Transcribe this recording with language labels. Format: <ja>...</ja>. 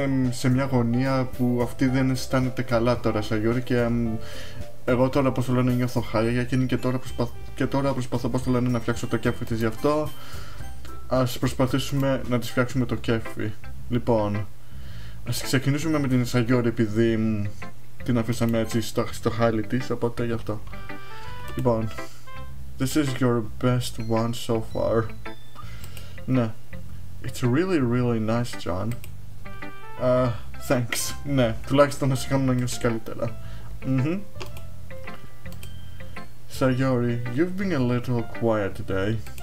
<el>σε μια γωνία που αυτή δεν αισθάνεται καλά τώρα sayori, και εγώ τώρα, πώς το λένε, νιώθω χάλια για εκείνη και τώρα προσπαθώ, πώς το λένε, να φτιάξω το κέφι της. Γι' αυτό ας προσπαθήσουμε να της φτιάξουμε το κέφι. Λοιπόν, ας ξεκινήσουμε με την sayori επειδή την αφήσαμε έτσι στο χάλι της, οπότε γι' αυτό.</el> <en>Λοιπόν, this is your best one so far. Ναι, it's really nice, John. Thanks.</en> <el>Ναι, τουλάχιστον να σε κάνω να νιώσεις καλύτερα.</el> <en>Sayori, you've been a little quiet today.</en>